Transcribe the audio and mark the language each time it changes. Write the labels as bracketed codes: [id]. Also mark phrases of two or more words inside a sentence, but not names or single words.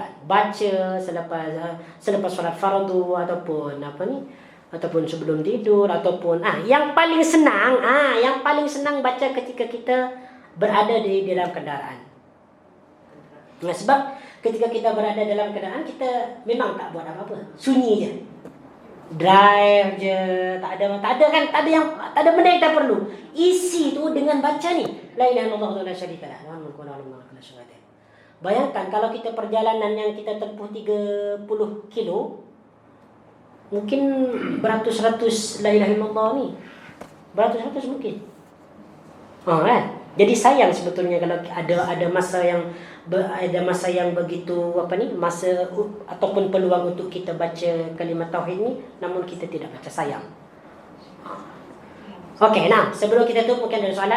[ms] Baca selepas solat fardu ataupun ataupun sebelum tidur ataupun yang paling senang baca ketika kita berada di dalam kendaraan. Nah, sebab ketika kita berada dalam kendaraan kita memang tak buat apa-apa. Sunyi je. Drive je, tak ada benda yang kita perlu. Isi tu dengan baca ni. [ar] لا إله إلا الله ولا شريك له ملك وله كل شيء قدير. [ms] Bayangkan kalau kita perjalanan yang kita tempuh 30 kilo, mungkin beratus-ratus [ar] لا إله إلا الله [ms] ni. Beratus-ratus mungkin. Kan? Jadi sayang sebetulnya kalau ada masa yang begitu masa ataupun peluang untuk kita baca kalimat tauhid ni, namun kita tidak baca, sayang. Okey, sebelum kita tutup mungkin ada soalan.